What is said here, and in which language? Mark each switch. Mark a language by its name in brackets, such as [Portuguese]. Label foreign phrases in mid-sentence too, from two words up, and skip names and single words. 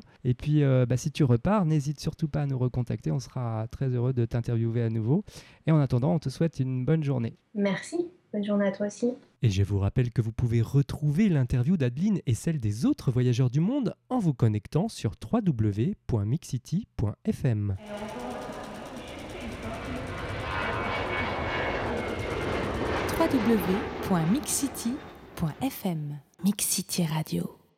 [French] Et puis, si tu repars, n'hésite surtout pas à nous recontacter. On sera très heureux de t'interviewer à nouveau. Et en attendant, on te souhaite une bonne journée. Merci. Bonne journée à toi aussi. Et je vous rappelle que vous pouvez retrouver l'interview d'Adeline et celle des autres voyageurs du monde en vous connectant sur www.mixcity.fm. www.mixcity.fm Mix City Radio.